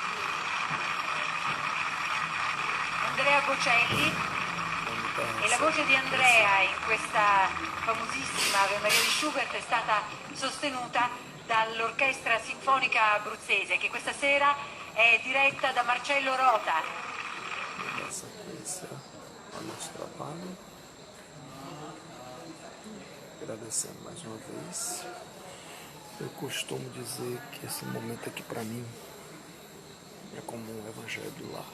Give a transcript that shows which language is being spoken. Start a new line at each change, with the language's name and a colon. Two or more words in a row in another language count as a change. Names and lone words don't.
Italian: Andrea Bocelli. E la voce di Andrea in questa famosissima Ave Maria di Schubert è stata sostenuta dall'Orchestra Sinfonica Abruzzese, che questa sera è diretta da Marcello Rota.
Portuguese: Dá sequência ao nosso trabalho. Agradecendo mais uma vez. Eu costumo dizer que esse momento aqui para mim é como um evangelho do lar.